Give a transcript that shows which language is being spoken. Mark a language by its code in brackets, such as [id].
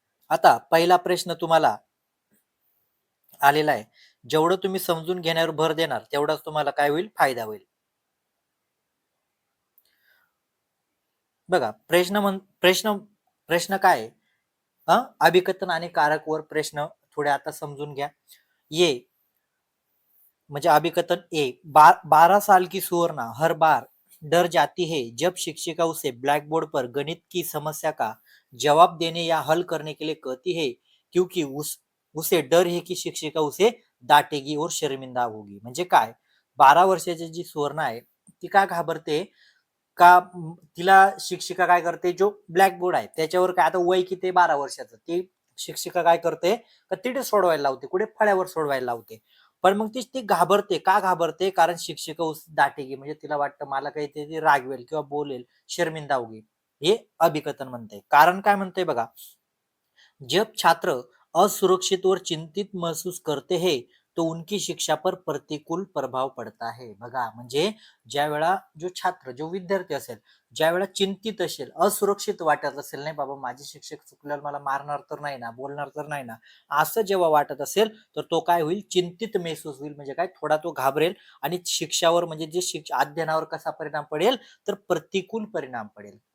[mr] आता पहिला प्रश्न तुम्हाला आलेला आहे. जेवढं तुम्ही समजून घेण्यावर भर देणार तेवढाच तुम्हाला काय होईल, फायदा होईल. बघा, प्रश्न काय आहे? अभिकथन आणि कारक वर प्रश्न थोडे आता समजून घ्या. ये म्हणजे अभिकथन ए, [hi] 12 साल की सुवर्णा हर बार डर जाती है जब शिक्षिका उसे ब्लैक बोर्ड पर गणित की समस्या का जवाब देने या हल करने के लिए कहती है, क्योंकि उसे डर है की शिक्षिका उसे डांटेगी और शर्मिंदा होगी. [mr] म्हणजे काय, 12 वर्षाची जी सुवर्णा आहे ती काय घाबरते का, तिला शिक्षिका काय करते, जो ब्लॅक बोर्ड आहे त्याच्यावर काय, आता वय किती, 12 वर्षाचं, ती शिक्षिका काय करते का तिथे सोडवायला लावते, कुठे फळ्यावर सोडवायला लावते. पण मग ती घाबरते, का घाबरते, कारण [hi] शिक्षिका उस दाटेगी, [mr] म्हणजे तिला वाटतं मला काही ते रागवेल किंवा बोलेल, [hi] शर्मिंदा होगी. [mr] हे अभिकथन म्हणते. कारण काय म्हणते बघा, [hi] जब छात्र असुरक्षित और चिंतित महसूस करते हैं तो उनकी शिक्षा पर प्रतिकूल प्रभाव पडता है. [mr] बघा, म्हणजे ज्या वेळा जो छात्र, जो विद्यार्थी असेल, ज्या वेळा चिंतित असेल, असुरक्षित वाटत असेल, नाही बाबा माझे शिक्षक चुकल्यावर मला मारणार तर नाही ना, बोलणार तर नाही ना, असं जेव्हा वाटत असेल तर तो काय होईल, [hi] चिंतित महसूस [mr] होईल. म्हणजे काय, थोडा तो घाबरेल आणि शिक्षावर म्हणजे जे अध्ययनावर कसा परिणाम पडेल, तर प्रतिकूल परिणाम पडेल.